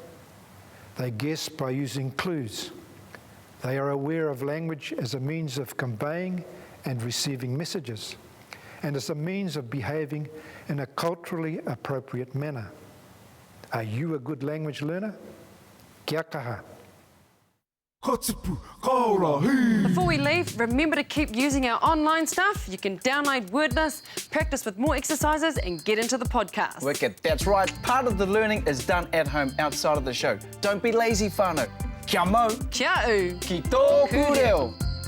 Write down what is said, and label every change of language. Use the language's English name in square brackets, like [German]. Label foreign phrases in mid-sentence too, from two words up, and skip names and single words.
[English] They guess by using clues. They are aware of language as a means of conveying and receiving messages, and as a means of behaving in a culturally appropriate manner. Are you a good language learner? [Māori] Kia kaha. [English] Before we leave, remember to keep using our online stuff. You can download Wordless, practice with more exercises, and get into the podcast. Wicked, that's right. Part of the learning is done at home outside of the show. Don't be lazy, [Māori] whānau. Kia mau. Kia u. Ki tōku reo.